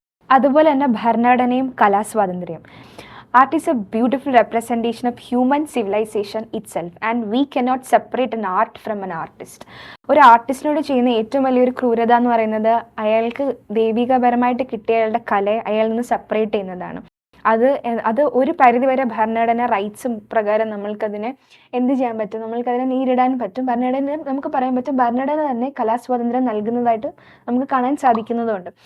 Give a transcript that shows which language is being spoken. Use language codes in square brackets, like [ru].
[ml] അതുപോലെ തന്നെ ഭരണഘടനയും കലാസ്വാതന്ത്ര്യം. [en] Art is a beautiful representation of human civilization itself and we cannot separate an art from an artist. [ml] ഒരു ആർട്ടിസ്റ്റിനോട് ചെയ്യുന്ന ഏറ്റവും വലിയൊരു ക്രൂരത എന്ന് പറയുന്നത് അയാൾക്ക് ദൈവികപരമായിട്ട് കിട്ടിയ അയാളുടെ കലയെ അയാളിൽ നിന്ന് സെപ്പറേറ്റ് ചെയ്യുന്നതാണ്. അത് ഒരു പരിധിവരെ ഭരണഘടന റൈറ്റ്സും പ്രകാരം നമ്മൾക്കതിനെ എന്ത് ചെയ്യാൻ പറ്റും, നമ്മൾക്കതിനെ നേരിടാൻ പറ്റും. ഭരണഘടന നമുക്ക് പറയാൻ പറ്റും, ഭരണഘടന തന്നെ കലാസ്വാതന്ത്ര്യം നൽകുന്നതായിട്ട് നമുക്ക് കാണാൻ സാധിക്കുന്നതുണ്ട്.